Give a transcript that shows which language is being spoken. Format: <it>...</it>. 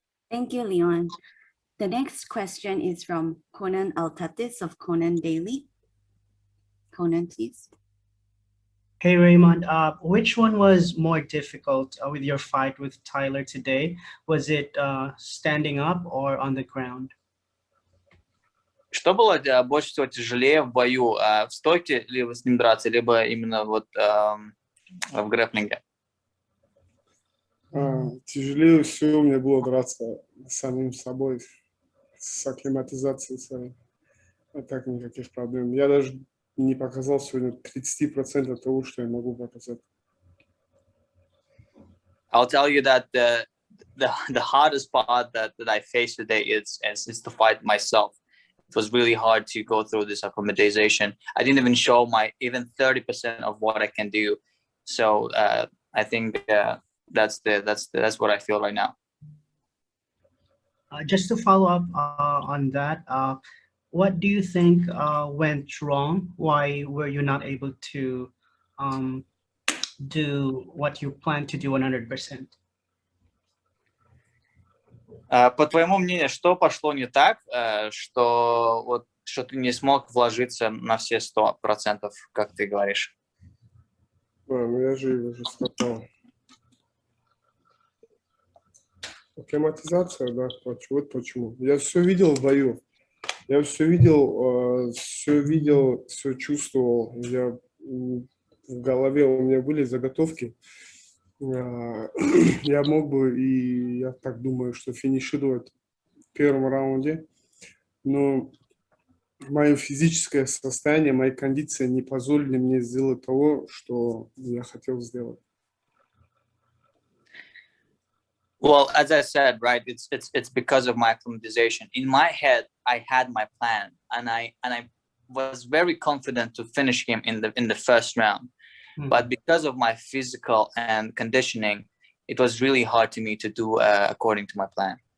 <en>Thank you, Leon. The next question is from Conan Altatis of Conan Daily. Conan, please. Hey, Raymond, which one was more difficult with your fight with Tyler today? Was it standing up or on the ground?</en> <ru>Что было больше всего тяжелее в бою? В стойке либо с ним драться, либо именно вот в грэпплинге? Тяжелее всего мне было драться с самим собой, с акклиматизацией своей. А так никаких проблем. Я даже не показал сегодня 30% того, что я могу показать.</ru> <en>I'll tell you that the hardest part that I faced today is to fight myself. It was really hard to go through this acclimatization. I didn't even show even 30% of what I can do. So I think that's what I feel right now. Just to follow up on that, what do you think went wrong? Why were you not able to do what you planned to do 100%?</en> <ru>По твоему мнению, что пошло не так, что ты не смог вложиться на все 100%, как ты говоришь? Я же уже сказал. Акклиматизация, да, вот почему. Я все видел в бою. Я все видел, все чувствовал. В голове у меня были заготовки. Я мог бы, и я так думаю, что финишировать в 1-м раунде. Но мое физическое состояние, мои кондиции не позволили мне сделать того, что я хотел сделать.</ru> <en>Well, as I said, right, it's because of my acclimatization. In my head, I had my plan, and I was very confident to finish him in the 1st round. Mm-hmm. But because of my physical and conditioning, it was really hard to me to do according to my plan.</en>